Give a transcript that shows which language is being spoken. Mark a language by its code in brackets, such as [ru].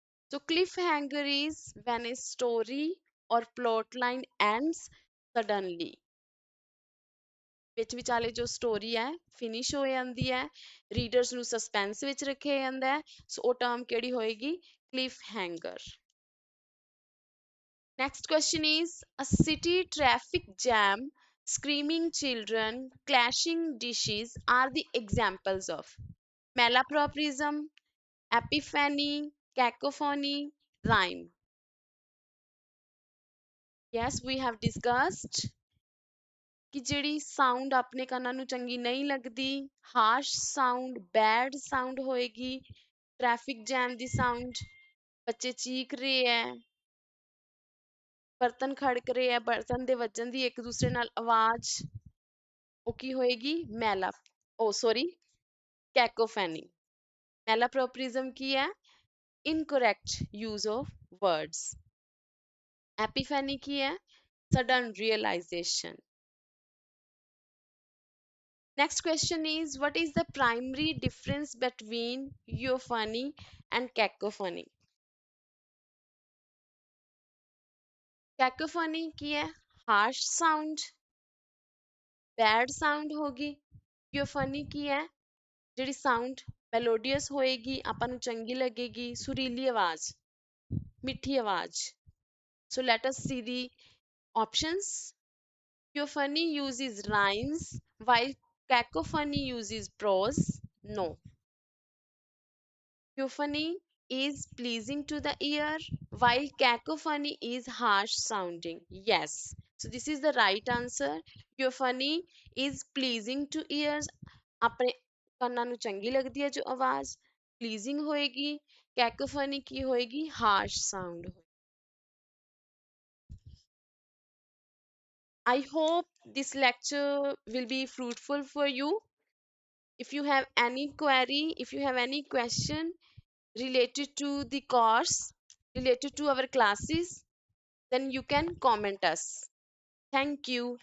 [en] So cliffhanger is when a story or plot line ends suddenly [pa] ਵਿੱਚ ਵਿਚਾਲੇ ਜੋ story ਹੈ ਫਿਨਿਸ਼ ਹੋ ਜਾਂਦੀ ਹੈ, ਰੀਡਰਸ ਨੂੰ ਸਸਪੈਂਸ ਵਿੱਚ ਰੱਖਿਆ ਜਾਂਦਾ ਹੈ, ਸੋ ਉਹ ਟਰਮ ਕਿਹੜੀ ਹੋਏਗੀ? Cliff hanger. [en] Next question is a city traffic jam, screaming children, clashing dishes are the examples of malapropism, epiphany, cacophony, rhyme. Yes, we have discussed [pa] ਕਿ ਜਿਹੜੀ ਸਾਊਂਡ ਆਪਣੇ ਕੰਨਾਂ ਨੂੰ ਚੰਗੀ ਨਹੀਂ ਲੱਗਦੀ, ਹਾਰਸ਼ ਸਾਊਂਡ, ਬੈਡ ਸਾਊਂਡ ਹੋਏਗੀ, ਟ੍ਰੈਫਿਕ ਜੈਮ ਦੀ sound, ਬੱਚੇ ਚੀਖ ਰਹੇ ਹੈ, ਬਰਤਨ ਖੜਕ ਰਹੇ ਹੈ, ਬਰਤਨ ਦੇ ਵੱਜਣ ਦੀ ਇੱਕ ਦੂਸਰੇ ਨਾਲ ਆਵਾਜ਼, ਉਹ ਕੀ ਹੋਏਗੀ? ਮੈਲਾ, ਓ ਸੌਰੀ, ਕੈਕੋਫੈਨੀ। ਮੈਲਾਪ੍ਰੋਪਰਿਜ਼ਮ ਕੀ ਹੈ? Incorrect use of words. ਐਪੀਫੈਨੀ ਕੀ ਹੈ? [en] Sudden realization. Next question is what is the primary difference between euphony and cacophony? [pa] Cacophony ਕੀ ਹੈ? harsh sound, bad sound ਹੋਗੀ। euphony ਕੀ ਹੈ? ਜਿਹੜੀ ਸਾਊਂਡ ਮੈਲੋਡੀਅਸ ਹੋਏਗੀ, ਆਪਾਂ ਨੂੰ ਚੰਗੀ ਲੱਗੇਗੀ, ਸੁਰੀਲੀ ਆਵਾਜ਼, ਮਿੱਠੀ ਆਵਾਜ਼। [en] So let us see the options. Euphony uses rhymes while cacophony uses prose. No. Euphony is pleasing to the ear while cacophony is harsh sounding. Yes. So this is the right answer. Euphony is pleasing to ears. [pa] ਆਪਣੇ ਕੰਨਾਂ ਨੂੰ ਚੰਗੀ ਲੱਗਦੀ ਹੈ ਜੋ ਆਵਾਜ਼ pleasing ਹੋਏਗੀ। cacophony ਕੀ ਹੋਏਗੀ? [en] harsh sound। I hope this lecture will be fruitful for you. If you have any query, if you have any question related to the course, related to our classes, then you can comment us. Thank you.